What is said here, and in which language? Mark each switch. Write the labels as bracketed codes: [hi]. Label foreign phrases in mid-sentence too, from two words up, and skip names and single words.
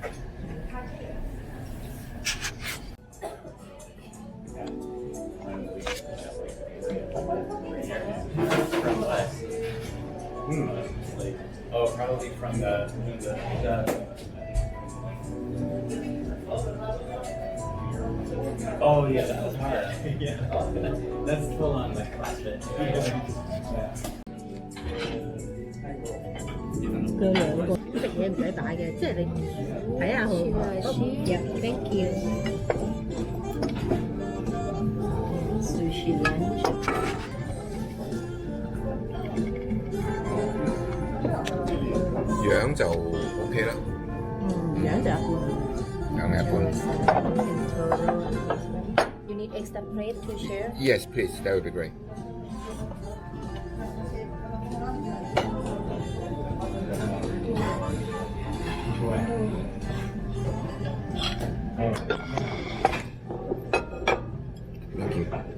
[en] Oh, probably from the Oh yeah, that was hard. Yeah, that's full on like CrossFit. Yeah. [yue] 佢兩個食嘢唔使擺嘅，即係你睇下佢。 [en] Thank you。 Sushi lunch。 [yue] 樣就 OK 啦。樣就一般。樣一般。 [en] You need extra plate to share? Yes, please. That would be great. Thank you.